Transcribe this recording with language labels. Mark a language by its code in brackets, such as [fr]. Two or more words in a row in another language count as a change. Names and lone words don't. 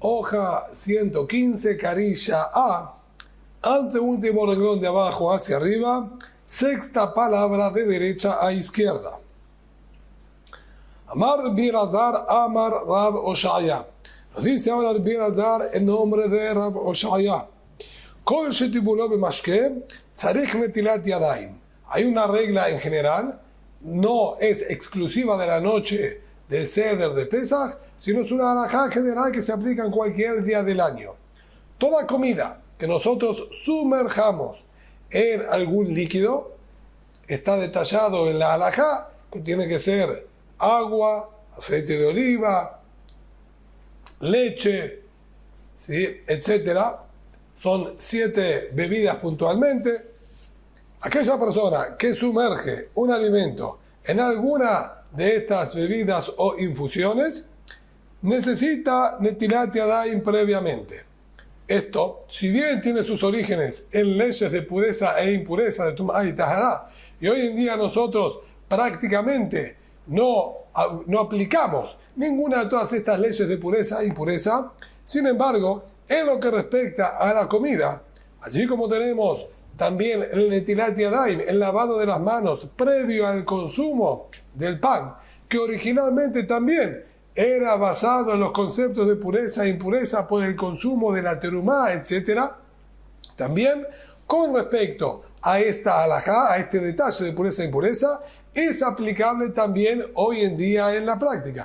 [es] hoja 115, carilla A, anteúltimo renglón de abajo hacia arriba, sexta palabra de derecha a izquierda. [he] אמר רבי אלעזר אמר רב אושעיא. [es] Nos dice ahora Rabbi Elazar el nombre de Rab Oshaya. [he] כל שטיבולו במשקה צריך נטילת ידים. [es] Hay una regla en general, no es exclusiva de la noche de Seder de Pesach, sino es una halajá general que se aplica en cualquier día del año. Toda comida que nosotros sumerjamos en algún líquido está detallado en la halajá que tiene que ser agua, aceite de oliva, leche, ¿sí?, etcétera. Son 7 bebidas puntualmente. Aquella persona que sumerge un alimento en alguna de estas bebidas o infusiones necesita [he] נטילת ידים [es] previamente. Esto, si bien tiene sus orígenes en leyes de pureza e impureza de Tumá y Tahará, y hoy en día nosotros prácticamente no aplicamos ninguna de todas estas leyes de pureza e impureza, sin embargo, en lo que respecta a la comida, así como tenemos también el [he] נטילת ידים, [es] el lavado de las manos previo al consumo del pan, que originalmente también era basado en los conceptos de pureza e impureza por el consumo de la terumá, etc. También con respecto a esta halajá, a este detalle de pureza e impureza, es aplicable también hoy en día en la práctica.